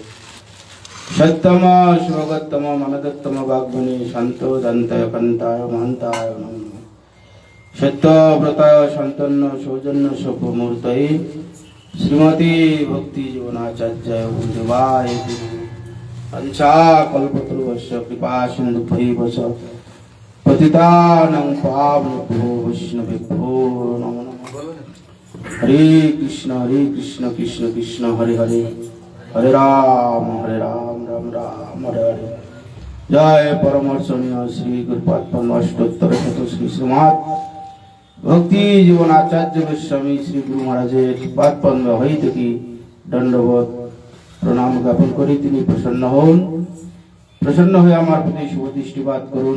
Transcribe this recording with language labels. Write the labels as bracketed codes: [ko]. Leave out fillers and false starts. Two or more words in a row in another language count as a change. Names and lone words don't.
[sa] সত্যম শিবগোত্তম মানদোত্তম বাগ্গুণী শান্ত দন্তায় কান্তায় মহান্তায় নমঃ। সত্যব্রতায় সন্তন্য সৌজন্য সভ্যমূর্তয়ে শ্রীমতী ভক্তি জীবনাচার্যায় গুরুদেবায় পঞ্চা কল্পতরুভ্যশ্চ কৃপা সিন্ধুভ্যৈব চ পতিতানাং পাবনেভ্যো বৈষ্ণবেভ্যো নমো নমঃ। হরে কৃষ্ণ কৃষ্ণ কৃষ্ণ হরে হরে, হরে রাম রাম রাম হরে হরে। [bn] জয় পরমর্শনীয় শ্রী গুরুপাদ অষ্টোত্তর শত শ্রী শ্রীমৎ ভক্তি জীবন আচার্য গোস্বামী শ্রী গুরু মহারাজের পাদ পদ্ম হইতে কি দণ্ডবোধ প্রণাম জ্ঞাপন করি। তিনি প্রসন্ন হন, প্রসন্ন হয়ে আমার প্রতি শুভ দৃষ্টিপাত করুন।